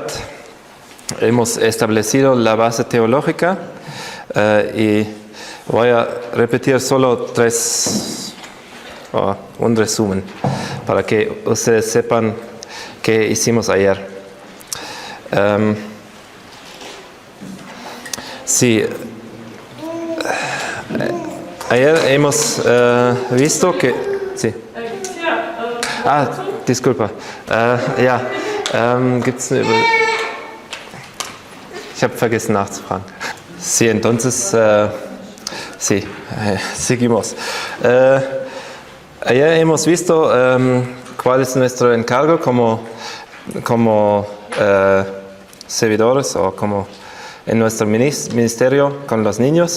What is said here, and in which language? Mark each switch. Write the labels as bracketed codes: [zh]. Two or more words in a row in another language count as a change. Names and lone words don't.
[es] Hemos establecido la base teológica y voy a repetir solo un resumen para que ustedes sepan qué hicimos ayer. Sí, ayer hemos visto que... Sí. Disculpa. [de] Gibt's eine Ich habe vergessen nachzufragen. [es] Sí, entonces, seguimos. Ayer hemos visto cuál es nuestro encargo como servidores o como en nuestro ministerio con los niños.